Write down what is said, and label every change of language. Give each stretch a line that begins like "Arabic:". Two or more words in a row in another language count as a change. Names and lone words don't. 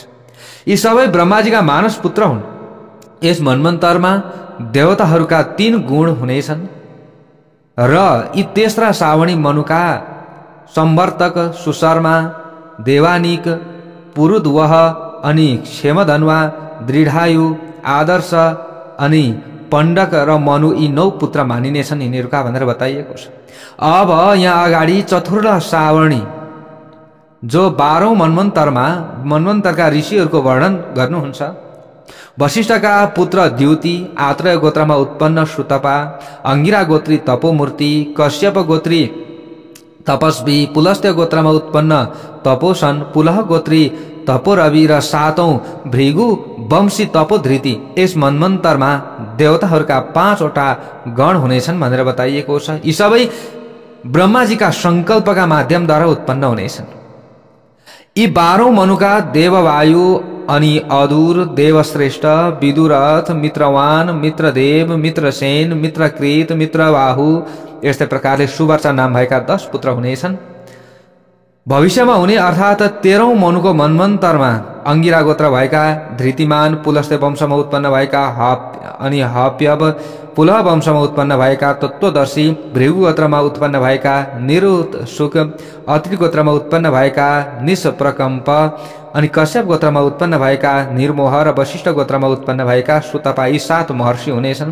Nepali: यी सबै ब्रह्माजीका मानस पुत्र हुन्। यस मन्वन्तरमा देवताहरूका 3 गुण हुनेछन् र यी तेस्रा सावणी मनुका सम्वर्तक, सुशर्मा, देवानिक, पुरुद्वह अनि क्षेमधन्वा, दृढायु, आदर्श अनि पण्डक र मनु यी 9 पुत्र मानिनेछन् यिनीहरूका भनेर बताइएको छ। अब यहाँ अगाडि चतुर्थ सावर्णी जो 12औं मन्वन्तरका ऋषिहरूको वर्णन गर्नुहुन्छ। वशिष्ठका पुत्र द्युति, आत्रेय गोत्रमा उत्पन्न सुतपा, अंगिरा गोत्री तपोमूर्ति, कश्यप गोत्री तपस्वी, पुलस्त्य गोत्रमा उत्पन्न तपोसन, पुलह गोत्री तपोरवि र 7औं भृगु वंशी तपोधृति। यस मन्वन्तरमा देवताहरूका 5 वटा गण हुनेछन् भनेर बताइएको छ। यी सबै ब्रह्माजीका संकल्पका माध्यमद्वारा उत्पन्न हुनेछन्। यी 12औं मनुका देववायु अनि अदुर, देवश्रेष्ठ, विदुरथ, मित्रवान, मित्रदेव, मित्रसेन, मित्रकृत, मित्रबाहु यस्तै प्रकारले सुवर्षा नाम भएका 10 पुत्र हुनेछन्। भविष्यमा हुने अर्थात् 13औं मनुको मन्वन्तरमा अंगिरा गोत्र भएका धृतिमान, पुलस्त्य वंशमा उत्पन्न भएका हप्यव, पुलह वंशमा उत्पन्न भएका तत्त्वदर्शी, भृगु गोत्रमा उत्पन्न भएका निरुत्सुक, अत्रि गोत्रमा उत्पन्न भएका निष्प्रकम्प अनि कश्यप गोत्रमा उत्पन्न भएका निर्मोह र वशिष्ठ गोत्रमा उत्पन्न भएका सुतपा यी 7 महर्षि हुनेछन्।